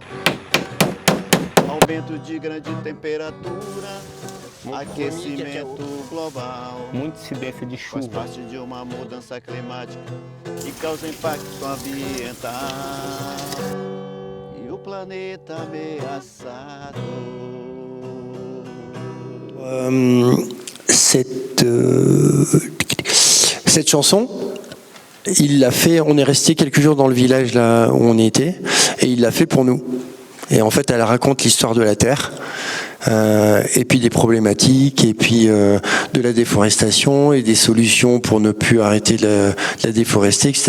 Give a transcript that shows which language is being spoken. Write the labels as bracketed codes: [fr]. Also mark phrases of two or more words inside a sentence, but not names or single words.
[pt] Aumento de grande temperatura, aquecimento global. Muita incidência de chuva. Faz parte de uma mudança climática que causa impacto ambiental. E o planeta ameaçado. [fr] Cette chanson, il l'a fait, on est resté quelques jours dans le village là où on était, et il l'a fait pour nous. Et en fait, elle raconte l'histoire de la Terre, et puis des problématiques, et puis de la déforestation, et des solutions pour ne plus arrêter de la déforester, etc.